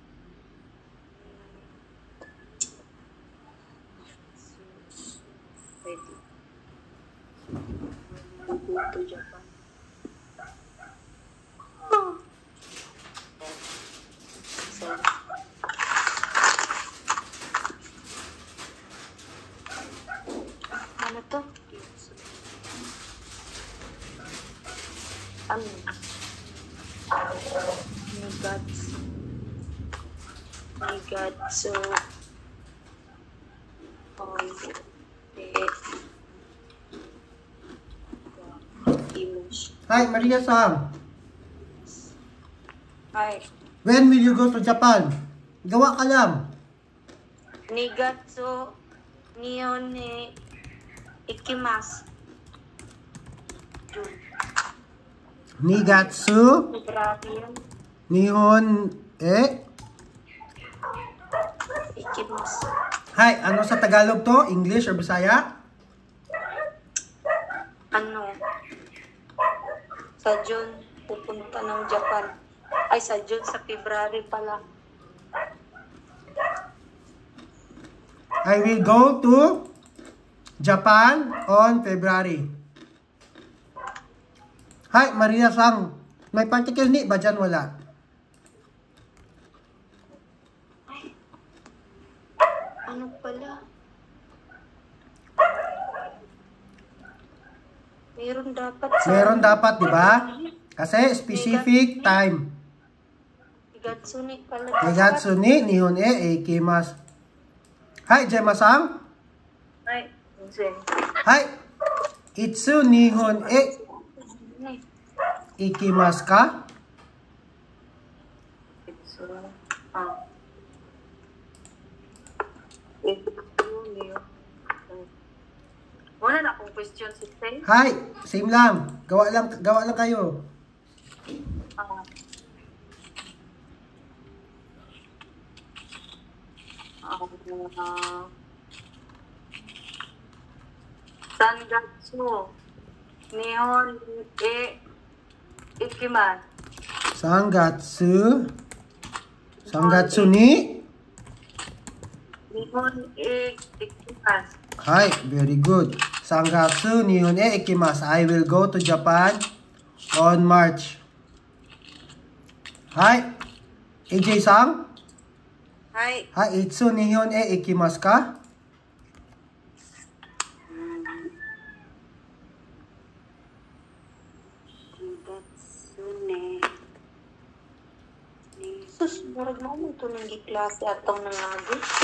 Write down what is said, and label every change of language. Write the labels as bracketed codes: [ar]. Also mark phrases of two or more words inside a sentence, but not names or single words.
[en] To Japan. [tl] Ano to? [ja] Nigatsu. [en] Hi, Maria-san. Hi. When will you go to Japan? [tl] Gawa ka lang. [ja] 二月日本へ行きます. Nigatsu [tl] Grabe yun. [ja] 日本へ. Ikimasu. [en] Hi, [tl] ano sa Tagalog to? English or Bisaya? Ano? Sa June, pupunta ng Japan. Ay, sa June, sa February pala. [en] I will go to Japan on February. Hi, Maria-san. [tl] May particle ni ba dyan? Wala. Ano pala? Meron dapat, di ba? Kasi specific time. Nigatsuni pala. [ja] 二月に日本へ行きます. [en] Hi, Gemma-san. Hi. Zen. Hi. [ja] いつ日本へ行きますか? Itsu. [tl] Wala na akong question si Tay. Hi, same lang. Gawa lang kayo. [ja] 三月日本へ行きます. 三月に? 日本へ行きます. [en] Hi, very good. [ja] 三月日本へ行きます. [en] I will go to Japan on March. Hi, AJ-san? Hi. Hi, [ja] いつ日本へ行きますか? [ceb] Sus, murag mo ito nang giklase atong nangagi.